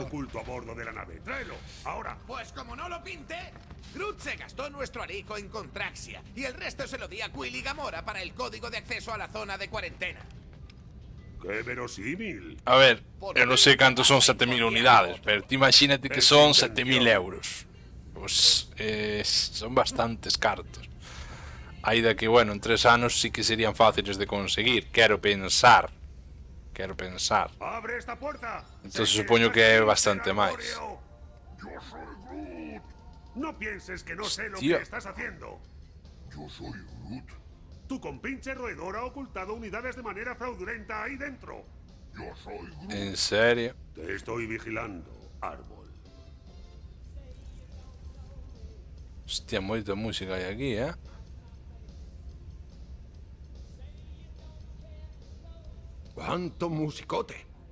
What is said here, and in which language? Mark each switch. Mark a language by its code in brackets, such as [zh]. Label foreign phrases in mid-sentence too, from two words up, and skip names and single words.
[es] oculto a bordo de la nave. Tráelo, ahora. Pues como no lo pinté, Groot se gastó nuestro alijo en Contraxia y el resto se lo di a Quill y Gamora para el código de acceso a la zona de cuarentena. ¡Qué verosímil! A ver, yo no sé cuántos son 7000 unidades, pero te imagínate que son 7000 euros. [gl] Pues son bastantes cartos. Aí de que, [es] bueno, en 3 anos sí que serían fáciles de conseguir. [gl] Quero pensar. [es] ¡Abre esta puerta! [gl] Entonces supoño que é bastante máis. [es] Yo soy Groot. No pienses que no sé lo Hostia. que estás haciendo. Yo soy Groot. Tu compinche roedor ha ocultado unidades de manera fraudulenta ahí dentro. Yo soy Groot. En serio. Te estoy vigilando, árbol. Hostia, [gl] moita música hai aquí, [es] ¡Cuánto musicote!